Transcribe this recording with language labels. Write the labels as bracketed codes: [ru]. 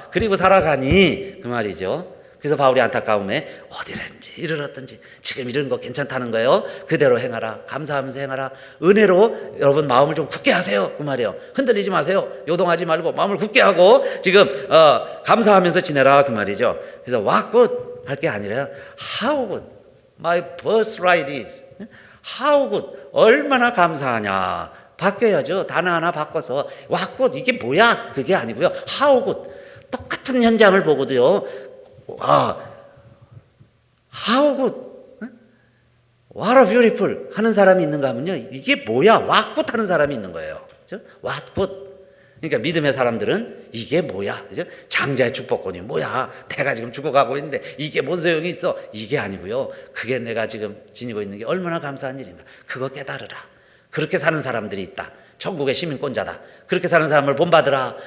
[ko] 그리고 살아가니 그 말이죠. 그래서 바울이 안타까움에 어디든지 이르렀든지 지금 이런 거 괜찮다는 거예요. 그대로 행하라. 감사하면서 행하라. 은혜로 여러분 마음을 좀 굳게 하세요. 그 말이에요. 흔들리지 마세요. 요동하지 말고 마음을 굳게 하고 지금 감사하면서 지내라 그 말이죠. 그래서 [en] what good [ko] 할 게 아니라 [en] how good my birthright is. how good [ko] 얼마나 감사하냐. 바뀌어야죠. 단어 하나 바꿔서 [en] what good [ko] 이게 뭐야 그게 아니고요. [en] how good [ko] 똑같은 현장을 보고도요. [en] how good, what a beautiful [ko] 하는 사람이 있는가 하면요. 이게 뭐야? [en] what good [ko] 하는 사람이 있는 거예요. 그렇죠? [en] what good. [ko] 그러니까 믿음의 사람들은 이게 뭐야? 그죠? 장자의 축복권이 뭐야? 내가 지금 죽어가고 있는데 이게 뭔 소용이 있어? 이게 아니고요. 그게 내가 지금 지니고 있는 게 얼마나 감사한 일인가. 그거 깨달으라. 그렇게 사는 사람들이 있다. 천국의 시민권자다. 그렇게 사는 사람을 본받으라.